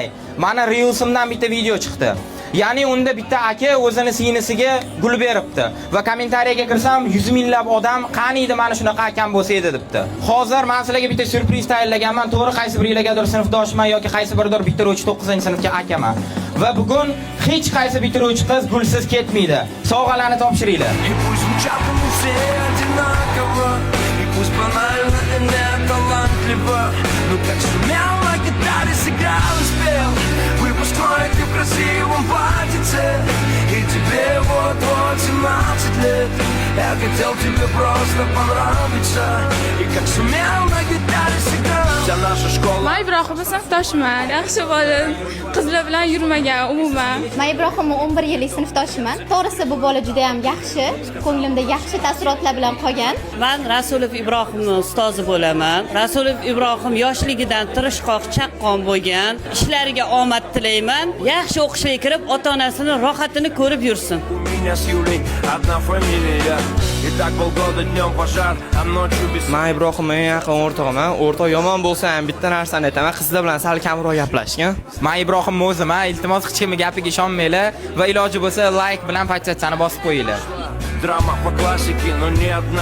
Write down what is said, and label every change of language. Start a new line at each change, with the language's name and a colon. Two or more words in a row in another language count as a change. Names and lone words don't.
Uzbek: Mana Reels'imdan bitta video chiqdi. Ya'ni unda bitta aka o'zini singlisiga gul beribdi va kommentariyaga kirsam 100 minglab odam qani edi mana shunaqa akam bo'lsa edi debdi. Hozir men sizlarga bitta surpriz tayyorlaganman. To'g'ri qaysi biringlargadir sinfdoshman yoki qaysi biridir bitiruvchi 9-sinfga akaman. Va bugun hech qaysi bitiruvchi qiz gulsiz ketmaydi. Sovg'alarni topshiringlar.
Russian: Пусть банально и неталантливо, но как сумел на гитаре сыграл и спел выпускной ты в красивом платьице, и тебе вот-вот 17 лет. Я хотел тебе просто понравиться, и как сумел на гитаре сыграл. Вся наша школа.
Uzbek: Men Ibrohimning sinfdoshiman. Yaxshi bola. Qizlar bilan yurmagan umuman. Men Ibrohimning 11 yillik sinfdoshiman. To'g'risi bu bola juda ham yaxshi. Ko'nglimda yaxshi taassurotlar bilan qolgan. Men Rasulov Ibrohimning ustozi bo'laman. Rasulov Ibrohim yoshligidan tirishqoq, chaqqon bo'lgan. Ishlariga omad tilayman. Yaxshi o'qishga kirib, ota-onasini rohatini ko'rib yursin. Men Ibrohimning yaqin o'rtog'iman. O'rtoq yomon bo'lsa ham bitta narsani aytaman, qizlar bilan sal kamroq gaplashgan. Men Ibrohim o'zim, iltimos hech kimning gapiga ishonmanglar va iloji bo'lsa like bilan podpisatsiyani bosib qo'yinglar.
Russian: Драма по классике, но не одна.